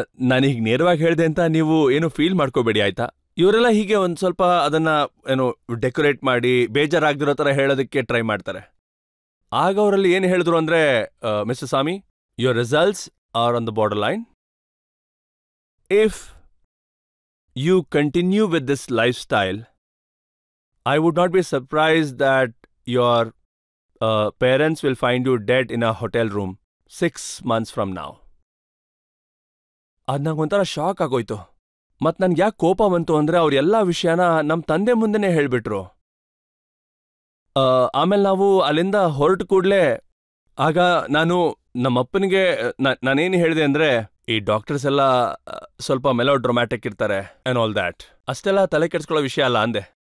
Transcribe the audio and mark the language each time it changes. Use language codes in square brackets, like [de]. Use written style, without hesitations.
[kn] ನಾನೀಗ ನೇರವಾಗಿ ಹೇಳಿದೆ ಅಂತ ನೀವು ಏನು ಫೀಲ್ ಮಾಡ್ಕೋಬೇಡಿ ಆಯ್ತಾ. ಇವರೆಲ್ಲ ಹೀಗೆ ಒಂದ್ ಸ್ವಲ್ಪ ಅದನ್ನ ಏನು ಡೆಕೋರೇಟ್ ಮಾಡಿ ಬೇಜಾರಾಗ್ದಿರೋ ತರ ಹೇಳೋದಕ್ಕೆ ಟ್ರೈ ಮಾಡ್ತಾರೆ. ಆಗ ಅವರಲ್ಲಿ ಏನು ಹೇಳಿದ್ರು ಅಂದ್ರೆ, [en] Mister Swamy, your results are on the border line. If you continue with this lifestyle, I would not be surprised that your parents will find you dead in a hotel room 6 months from now. [kn] ಅದು ನಂಗೊಂಥರ shock ಆಗೋಯ್ತು. ಮತ್ತು ನನ್ಗೆ ಯಾಕೆ ಕೋಪ ಬಂತು ಅಂದರೆ, ಅವ್ರ ಎಲ್ಲ ವಿಷಯನ ನಮ್ಮ ತಂದೆ ಮುಂದೆನೇ ಹೇಳಿಬಿಟ್ರು. ಆಮೇಲೆ ನಾವು ಅಲ್ಲಿಂದ ಹೊರಟು ಕೂಡಲೇ ಆಗ ನಾನು ನಮ್ಮಪ್ಪನಿಗೆ ನಾನೇನು ಹೇಳಿದೆ ಅಂದರೆ, ಈ ಡಾಕ್ಟರ್ಸ್ ಎಲ್ಲ ಸ್ವಲ್ಪ ಮೆಲೋ ಡ್ರೊಮ್ಯಾಟಿಕ್ ಇರ್ತಾರೆ [en] and all that, [kn] ಅಷ್ಟೆಲ್ಲ ತಲೆ ಕೆಡಿಸ್ಕೊಳ್ಳೋ ವಿಷಯ ಅಲ್ಲ ಅಂದೆ.